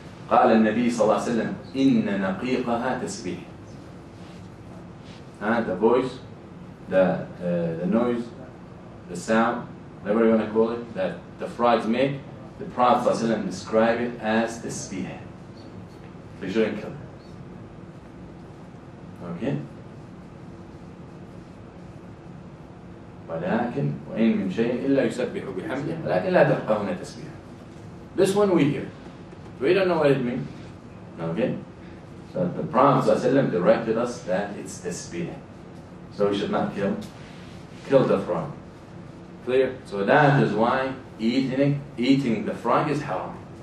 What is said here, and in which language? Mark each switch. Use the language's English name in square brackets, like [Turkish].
[Arabic] قال النبي صلى الله عليه وسلم إن نقيقها تسبيح. [English] The voice, the noise, the sound, whatever you want to call it, that the frogs make, the Prophet ﷺ described it as tasbih. So you shouldn't kill it. Okay? [Arabic] ولكن وإن من شيء إلا يسبح بحمده ولكن لا تفقهون تسبيحه. [English] This one we hear. We don't know what it means. Okay? So the Prophet ﷺ directed us that it's tasbih. So we should not kill the frog. Clear? So that is why eating the frog is haram.